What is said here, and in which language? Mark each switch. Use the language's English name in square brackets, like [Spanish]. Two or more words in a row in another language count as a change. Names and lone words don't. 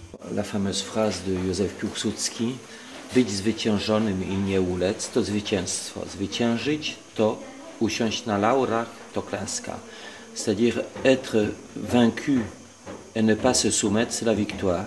[French] la fameuse phrase de [Polish] Józef Piłsudski: być zwyciężonym i nie ulec to zwycięstwo. Zwyciężyć to usiąść na laurach to klęska. [French] C'est-à-dire être vaincu et ne pas se soumettre, c'est la victoire.